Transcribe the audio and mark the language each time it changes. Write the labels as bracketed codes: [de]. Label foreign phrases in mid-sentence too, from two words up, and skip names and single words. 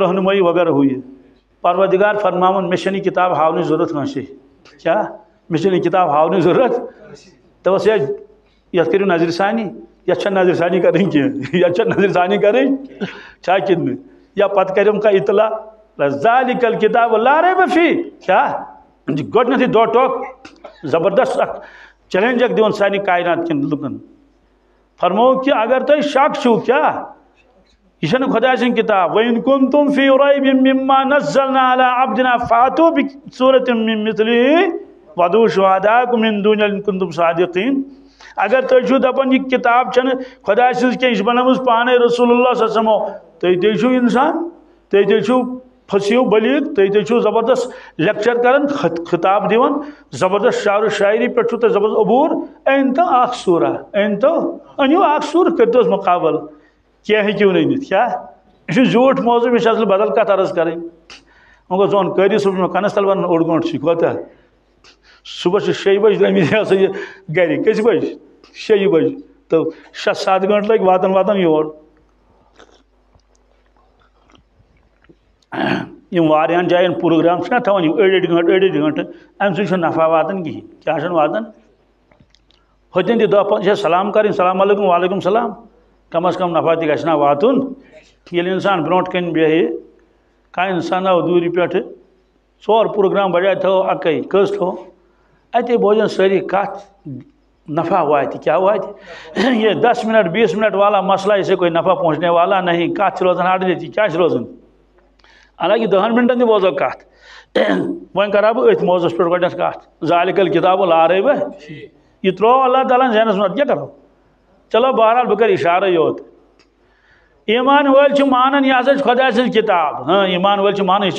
[ks] رہنمائی وغیرہ ہوئی پروردگار فرماون مے چھنہ کتاب ہاونٕچ ضرورت کٲنٛسے کیا مے چھنہ کتاب ہاونٕچ ضرورت دپس یتھ کٔرِو نظر ثانی یتھ چھنہ نظر ثانی کرٕنۍ کینٛہہ یتھ چھنہ نظر ثانی کرٕنۍ چھا کِنہٕ یا پتہٕ کریم کا اطلاع [ar] ذالک الکتاب لا ریب فیہ [ks] کیا گۄڈنیتھٕے دۄہ ٹوک زبردست اکھ چیلنج اکھ دِوان سانہِ کائنات کٮ۪ن لُکن فرمو کہ اگر تُہۍ شک چھُو کیا یہ چھنہ خدا سٕنٛز کتاب [ar] وَإِن كُنتُم فِي رَيْبٍ مِّمَّا نَزَّلْنَا عَلَىٰ عَبْدِنَا فَأْتُوا بِسُورَةٍ مِّن مِّثْلِهِ وَادْعُوا شُهَدَاءَكُم مِّن دُونِ اللَّهِ إِن كُنتُم صَادِقِينَ [ks] اگر تُہۍ چھُو دپان یہ کتاب چھنہ خدا سٕنٛز کینٛہہ یہ چھِ بنٲومٕژ پانے [ar] رسول اللہ صلی اللہ علیہ وسلم [ks] تُہۍ چھُو انسان تُہۍ چھُو فصیح بلیغ تُہۍ چھُو زبردست لیکچر کران خطاب دِوان زبردست شعر و شاعری پہ چھُو تُہۍ زبردست عبور أنتو اکھ سورہ أنِو اکھ سورہ کٔرۍتوس مقابل کیا ہیٚکِو نہٕ أنِتھ کیا یہ جھوٹ موضوع میں اصل بدل کتھ عرض کریں وۄنۍ گوٚو ژون کٔرِو صبح میں کنس تل ون 1 گٲنٛٹہٕ چھُ کوتاہ صبح 6 بجے درٛٲمٕتۍ یہ سا یہ گرِ کٔژِ بجہِ 6 بجے تو 6-7 گٲنٛٹہٕ لگۍ واتان یور یم واریاہن جاین پروگرام چھنا تھاوان یم 8 گھنٹہٕ امہ سۭتۍ چھُنہٕ نفع واتان کِہیٖنۍ کیٛاہ چھُنہٕ واتان ہوٚتٮ۪ن تہِ 10 سلام کرٕنۍ [ar] السلام علیکم وعلیکم السلام [ks] کم از کم نفع تہِ گژھِ نا واتُن ییٚلہِ انسان برونٛٹھ کَنۍ بیٚہہِ کانٛہہ انسان آو دوٗرِ پٮ۪ٹھٕ 4 پروگرام بجاے تھاوو اَکٕے کٔژ تھاوو اتے بوزن سٲری کتھ نفع واتہِ کیا واتہِ [ur] یہ 10 منٹ 20 منٹ والا مسئلہ اسے کوئی نفع پہنچنے والا نہیں [ks] کتھ روزان اڑ کیا روزان حالانکہ 10 منٹن تہ بوزو کت وۄنۍ کرا بہٕ أتھۍ موضوعس پٮ۪ٹھ گۄڈنیٚتھ کتھ [ar] ذالک الکتاب لا ریب [ks] یہ ترٛوو اللہ تعالیٰ ذہنس منٛز کیٛاہ کرو چلو بہرحال بہٕ کرٕ اشارے یوت ایمان وٲلۍ چھِ مانان یہِ ہسا چھِ خۄدا سٕنٛز کتاب ایمان وٲلۍ چھِ مانان یہِ